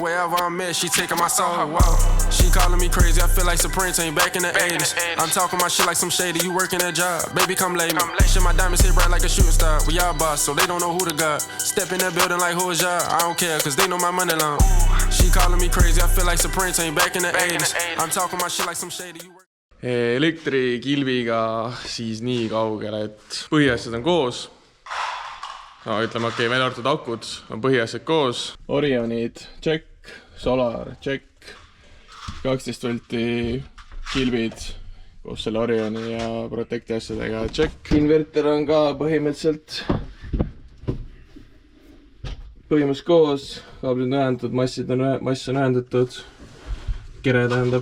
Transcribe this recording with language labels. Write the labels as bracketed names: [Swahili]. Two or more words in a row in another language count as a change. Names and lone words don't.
[English] Wherever I'm at, she taking my soul. Whoa, she calling me crazy, I feel like Supreme Team back in the 80s. I'm talking my shit like some shady, you working a job. Baby, come lay me. Shit, my diamonds hit bright like a shooting star. We all boss, so they don't know who the god. Step in that building like who is y'all? I don't care, cause they know my money long. She calling me crazy, I feel like Supreme Team back in the 80s. I'm talking my shit like some shady, you working. [Estonian] Elektrikilviga siis nii kaugele, et põhiasjad on koos. No, ütleme, okei, välja arvatud akud on põhiasjad koos. Orionid, check, Solar, check, 12 volti kilvid koos selle Orioni ja Protecti asjadega, check. Inverter on ka põhimõtteliselt koos, kaablid on ühendatud, mass on ühendatud, kere tähendab.